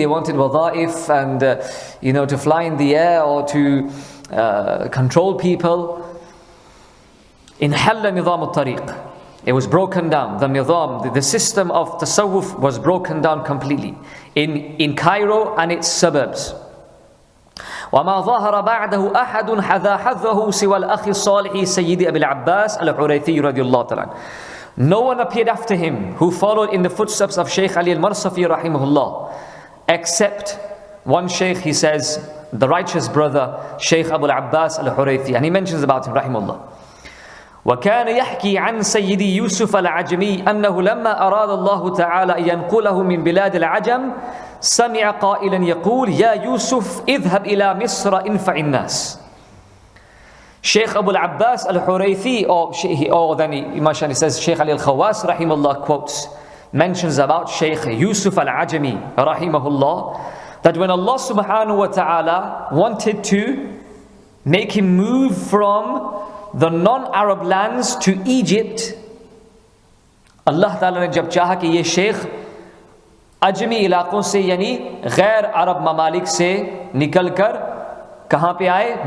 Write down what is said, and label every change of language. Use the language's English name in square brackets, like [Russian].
[English] They wanted wadha'if and to fly in the air or to control people. In halla nizam al-tariq, it was broken down. The nizam, the system of tasawwuf was broken down completely in Cairo and its suburbs. [Arabic] وما ظهر بعده أحد حذا حظه سوى الأخ الصالح سيد أبي العباس الحريثي رضي الله تعالى. [English] No one appeared after him who followed in the footsteps of Shaykh Ali al-Marsafi rahimahullah, except one Shaykh, he says, the righteous brother Shaykh Abu al-Abbas al-Huraythi, and he mentions about him rahimahullah. [Arabic] وكان يحكي عن سيدي يوسف العجمي أنه لما أراد الله تعالى أن ينقله من بلاد العجم سمع قائلا يقول يا يوسف اذهب إلى مصر انفع الناس. [English] Shaykh Abu al-Abbas al-Huraythi, or then Imam Sha'rani says, Shaykh Ali al-Khawas rahimahullah quotes, mentions about Shaykh Yusuf al-Ajami rahimahullah, that when Allah subhanahu wa ta'ala wanted to make him move from the non-Arab lands to Egypt, [Hindi] Allah ta'ala ne jab chaha ki ye Shaykh Azmi इलाकों से यानी गैर अरब ममालिक से निकलकर कहां पे आए?